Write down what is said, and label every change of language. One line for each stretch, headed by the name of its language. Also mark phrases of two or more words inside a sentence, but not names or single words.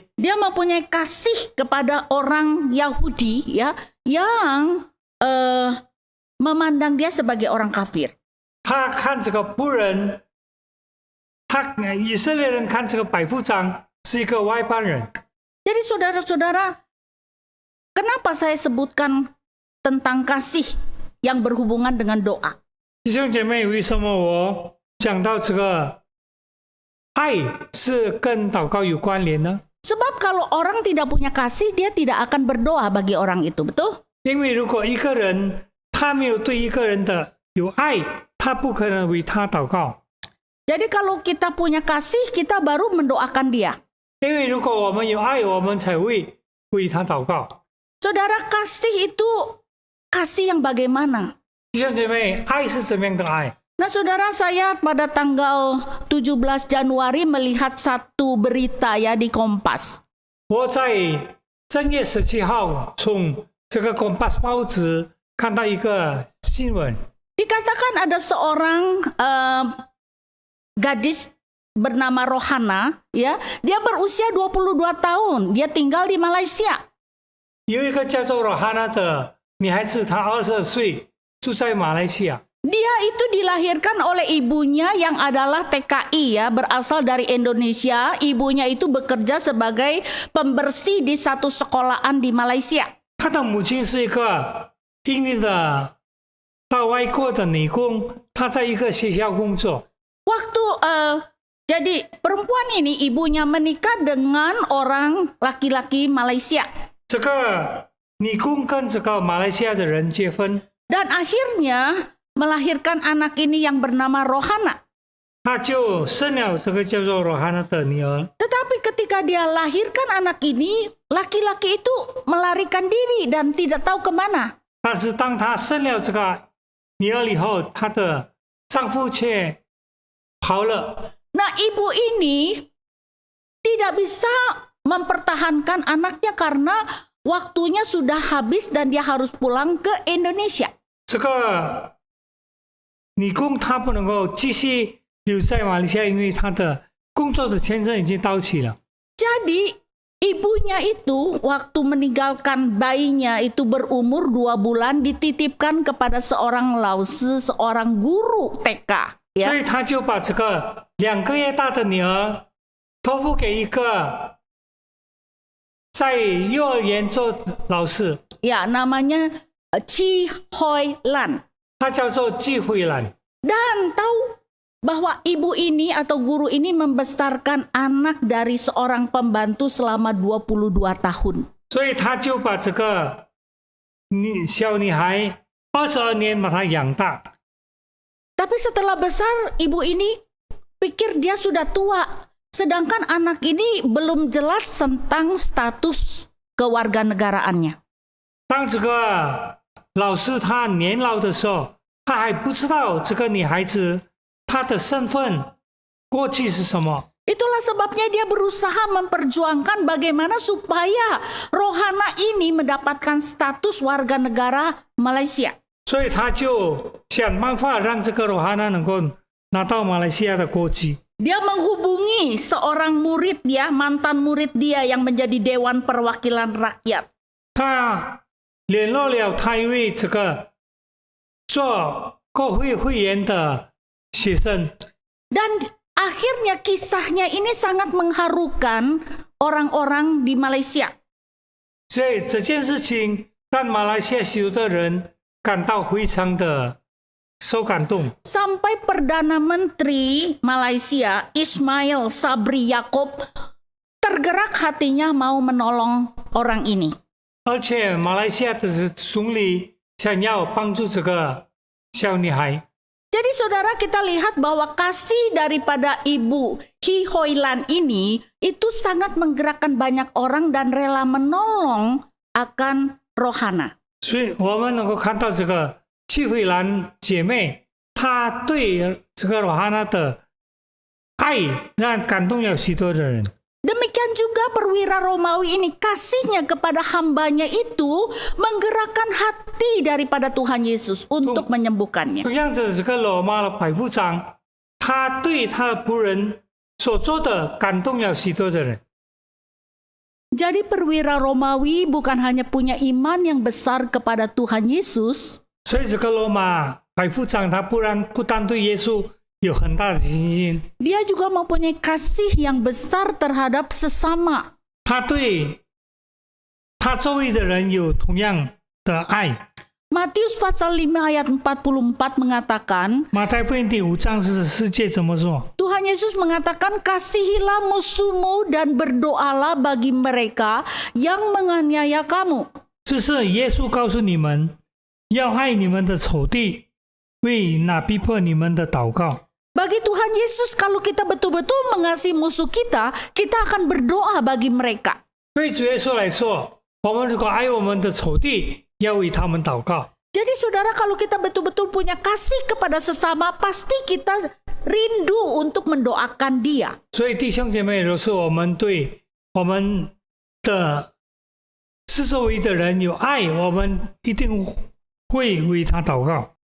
Indonesian: Dia mempunyai kasih kepada orang Yahudi ya yang memandang dia sebagai orang kafir.
Chinese: 他看这个仆人，以色列人看这个百夫长是一个外邦人。
Indonesian: Jadi saudara-saudara, kenapa saya sebutkan tentang kasih yang berhubungan dengan doa?
Chinese: 弟兄姐妹，为什么我讲到这个爱是跟祷告有关联呢？
Indonesian: Sebab kalau orang tidak punya kasih, dia tidak akan berdoa bagi orang itu, betul?
Chinese: 因为如果一个人他没有对一个人的有爱，他不可能为他祷告。
Indonesian: Jadi kalau kita punya kasih, kita baru mendoakan dia.
Chinese: 因为如果我们有爱，我们才会为他祷告。
Indonesian: Saudara, kasih itu kasih yang bagaimana?
Chinese: 弟兄姐妹，爱是怎么样的爱？
Indonesian: Nah saudara, saya pada tanggal 17 Januari melihat satu berita ya di Kompas.
Chinese: 我在正月17号从这个《Kompas》报纸看到一个新闻，
Indonesian: Dikatakan ada seorang gadis bernama Rohana, ya. Dia berusia 22 tahun, dia tinggal di Malaysia.
Chinese: 有一个叫做罗哈娜的女孩子，她22岁，住在马来西亚。
Indonesian: Dia itu dilahirkan oleh ibunya yang adalah TKI ya, berasal dari Indonesia. Ibunya itu bekerja sebagai pembersih di satu sekolahan di Malaysia.
Chinese: 她的母亲是一个印尼的到外国的女工，她在一个学校工作。
Indonesian: Waktu jadi perempuan ini ibunya menikah dengan orang laki-laki Malaysia.
Chinese: 这个女工跟这个马来西亚的人结婚，
Indonesian: Dan akhirnya melahirkan anak ini yang bernama Rohana.
Chinese: 她就生了这个叫做罗哈娜的女儿。
Indonesian: Tetapi ketika dia lahirkan anak ini, laki-laki itu melarikan diri dan tidak tahu kemana.
Chinese: 但是当她生了这个女儿以后，她的丈夫却跑了。
Indonesian: Nah, ibu ini tidak bisa mempertahankan anaknya karena waktunya sudah habis dan dia harus pulang ke Indonesia.
Chinese: 这个女工她不能够继续留在马来西亚，因为她的工作的签证已经到期了。
Indonesian: Jadi ibunya itu waktu meninggalkan bayinya itu berumur 2 bulan dititipkan kepada seorang lause, seorang guru TK.
Chinese: 所
Indonesian: Ya.
Chinese: 以她就把这个2个月大的女儿托付给一个在幼儿园做老师，
Indonesian: Ya, namanya Chi Hoi Lan.
Chinese: 他叫做季慧兰。
Indonesian: Dan tahu bahwa ibu ini atau guru ini membesarkan anak dari seorang pembantu selama 22 tahun.
Chinese: 所以他就把这个小女孩22年把她养大。
Indonesian: Tapi setelah besar, ibu ini pikir dia sudah tua. Sedangkan anak ini belum jelas tentang status kewarganegaraannya.
Chinese: 当这个老师他年老的时候，他还不知道这个女孩子她的身份过去是什么。
Indonesian: Itulah sebabnya dia berusaha memperjuangkan bagaimana supaya Rohana ini mendapatkan status warga negara Malaysia.
Chinese: 所以他就想办法让这个罗哈娜能够拿到马来西亚的国籍。
Indonesian: Dia menghubungi seorang murid dia, mantan murid dia yang menjadi Dewan Perwakilan Rakyat.
Chinese: 他联络了他一位这个做国会会员的学生，
Indonesian: Dan akhirnya kisahnya ini sangat mengharukan orang-orang di Malaysia.
Chinese: 这件事情让马来西亚许多的人感到非常的受感动。
Indonesian: Sampai Perdana Menteri Malaysia Ismail Sabri Yaakob tergerak hatinya mau menolong orang ini.
Chinese: 而且马来西亚的总理想要帮助这个小女孩。
Indonesian: Jadi saudara, kita lihat bahwa kasih daripada Ibu Hi Hoilan ini itu sangat menggerakkan banyak orang dan rela menolong akan Rohana.
Chinese: 所以我们能够看到这个戚慧兰姐妹，她对这个罗哈娜的爱，让感动了许多的人。
Indonesian: Demikian juga perwira Romawi ini, kasihnya kepada hambanya itu menggerakkan hati daripada Tuhan Yesus untuk menyembuhkannya.
Chinese: 同样的，这个罗马的百夫长，他对他的仆人所做的感动了许多的人。
Indonesian: Jadi perwira Romawi bukan hanya punya iman yang besar kepada Tuhan Yesus,
Chinese: 所以这个罗马百夫长，他不单对耶稣有很大的信心，
Indonesian: dia juga mempunyai kasih yang besar terhadap sesama.
Chinese: 他对他周围的人有同样的爱。
Indonesian: Matius pasal 5 ayat 44 mengatakan,
Chinese: 马太福音第5章是世界怎么说？
Indonesian: Tuhan Yesus mengatakan, kasihilah musuhmu dan berdoalah bagi mereka yang menganiaya kamu.
Chinese: 这是耶稣告诉你们，要爱你们的仇敌，为那逼迫你们的祷告。
Indonesian: Bagi Tuhan Yesus, kalau kita betul-betul mengasihi musuh kita, kita akan berdoa bagi mereka.
Chinese: 对主耶稣来说，我们如果爱我们的仇敌，要为他们祷告。
Indonesian: Jadi saudara, kalau kita betul-betul punya kasih kepada sesama, pasti kita rindu untuk mendoakan dia.
Chinese: 所以弟兄姐妹，若是我们对我们的四周围的人有爱，我们一定会为他祷告。